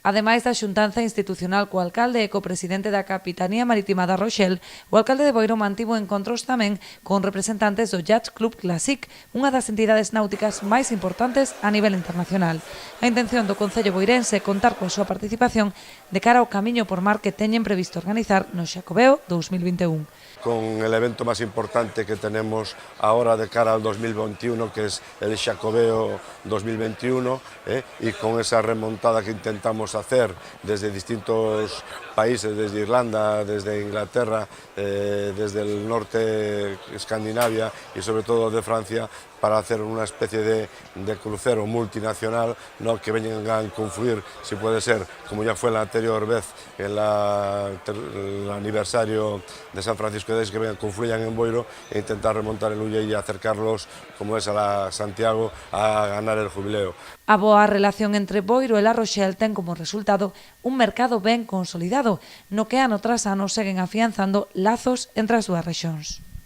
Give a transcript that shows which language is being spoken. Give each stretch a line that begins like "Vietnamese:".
Galician: Ademais da xuntanza institucional co alcalde e co presidente da Capitanía Marítima da Rochelle, o alcalde de Boiro mantivo encontros tamén con representantes do Yacht Club Classic, unha das entidades náuticas máis importantes a nivel internacional. A intención do Concello boirense é contar coa súa participación de cara ao camiño por mar que teñen previsto organizar no Xacobeo 2021.
Spanish: Con el evento más importante que tenemos ahora de cara al 2021, que es el Xacobeo 2021, y con esa remontada que intentamos hacer desde distintos países, desde Irlanda, desde Inglaterra, desde el norte Escandinavia y sobre todo de Francia, para hacer una especie de crucero multinacional, ¿no? Que vengan a confluir, si puede ser, como ya fue la anterior vez, en el aniversario de San Francisco de Asís, que vengan, confluyan en Boiro e intentar remontar el Ulle y acercarlos, como es a la Santiago, a ganar el jubileo.
Galician: A boa relación entre Boiro e La Rochelle ten como resultado un mercado ben consolidado, no que ano tras ano seguen afianzando lazos entre as dúas rexións.